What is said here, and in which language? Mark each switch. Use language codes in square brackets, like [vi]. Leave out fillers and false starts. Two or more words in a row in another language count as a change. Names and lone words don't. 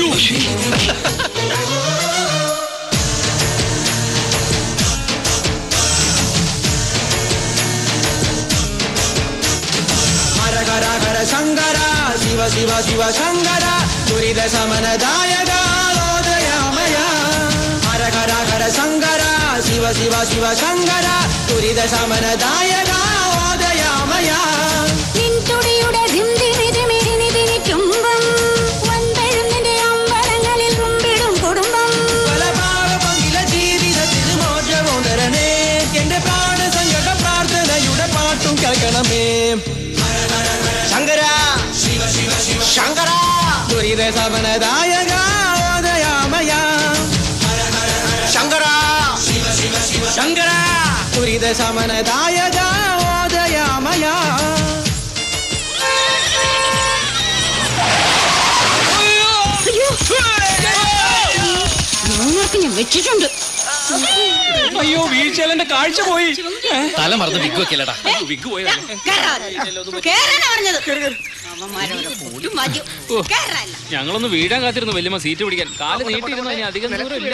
[sa] शंकरा शिव शिव शिव शंकरा दुरित शमनदायका ओदयामया हर हर हर शंकरा शिव शिव शिव शंकरा दुरित शमनदायका ओदयामया [ml] നിൻതുടിയുടെ ധിംധിമിതിമിരിനിതിനിക്കുമ്പം വന്തഴുന്നിന്റെ അമ്പലങ്ങളിൽ കുമ്പിടും കുടുംബം പലപാവ പങ്കില ജീവിതത്തിന് മോചവും തരണേ എന്റെ പ്രാണ സങ്കട പ്രാർത്ഥനയുടെ പാട്ടും കേൾക്കണമേ [sa] शंकरा शिव शिव शिव शंकरा दुरित शमनदायका ओदयामया शंकरा शिव शिव शिव शंकरा दुरित शमनदायका ओदयामया [ml] ഞാൻ വെച്ചിട്ടുണ്ട് അയ്യോ വീഴ്ചയല്ല കാഴ്ച പോയി തല മറന്ന് വിഗ് വെക്കില്ലടാ വിഗ് പോയി ഞങ്ങളൊന്ന് വീഴാൻ കാത്തിരുന്നു വല്യമ്മ സീറ്റ് പിടിക്കാൻ കാല് നീട്ടിയിരുന്ന ഇനി അധികം ദൂരം ഇല്ല